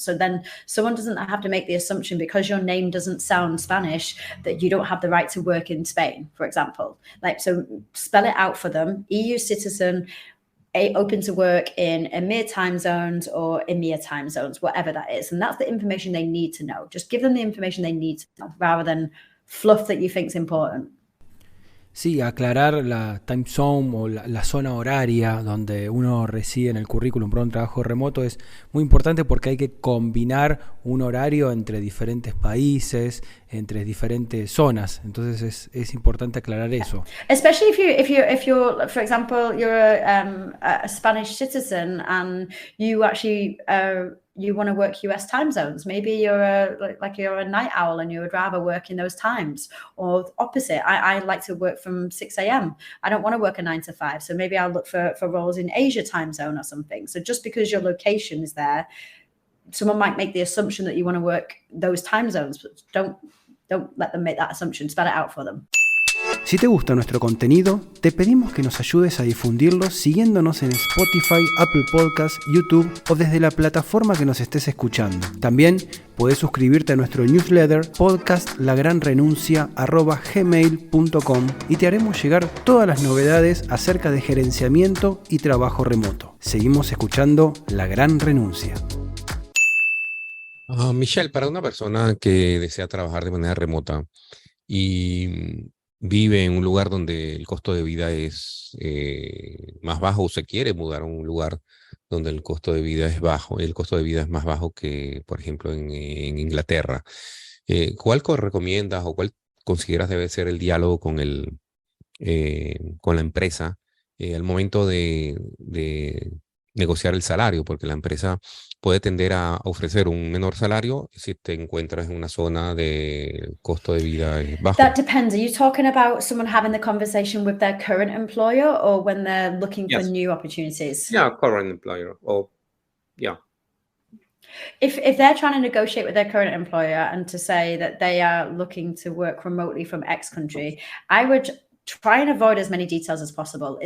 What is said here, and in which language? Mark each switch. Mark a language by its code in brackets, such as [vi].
[en] So then someone doesn't have to make the assumption because your name doesn't sound Spanish that you don't have the right to work in Spain, for example. So spell it out for them. EU citizen, open to work in EMEA time zones or EMEA time zones, whatever that is. And that's the information they need to know. Just give them the information they need to know rather than fluff that you think is important. [es] Sí, aclarar la [en] time zone [es] o la zona horaria donde uno reside en el currículum para un trabajo remoto es muy importante porque hay que combinar un horario entre diferentes países, entre diferentes zonas. Entonces es importante aclarar eso. [en] Especially if you're for example, you're a Spanish citizen and you actually you want to work US time zones. Maybe you're a night owl and you would rather work in those times. Or opposite, I like to work from 6 a.m. I don't want to work a 9 to 5. So maybe I'll look for roles in Asia time zone or something. So just because your location is there, someone might make the assumption that you want to work those time zones, but don't let them make that assumption. Spell it out for them. [es] Si te gusta nuestro contenido, te pedimos que nos ayudes a difundirlo siguiéndonos en Spotify, Apple Podcasts, YouTube o desde la plataforma que nos estés escuchando. También puedes suscribirte a nuestro newsletter podcastlagranrenuncia@gmail.com y te haremos llegar todas las novedades acerca de gerenciamiento y trabajo remoto. Seguimos escuchando La Gran Renuncia. Michelle, para una persona que desea trabajar de manera remota y vive en un lugar donde el costo de vida es más bajo o se quiere mudar a un lugar donde el costo de vida es bajo, el costo de vida es más bajo que, por ejemplo, en Inglaterra. ¿Cuál recomiendas o cuál consideras debe ser el diálogo con la empresa al momento de negociar el salario? Porque la empresa puede tender a ofrecer un menor salario si te encuentras en una zona de costo de vida bajo. [en] That depends. Are you talking about someone having the conversation with their current employer or when they're looking for Yes. new opportunities? Yeah, current employer. Or yeah. If they're trying to negotiate with their current employer and to say that they are looking to work remotely from X country, I would try and avoid as many details as possible.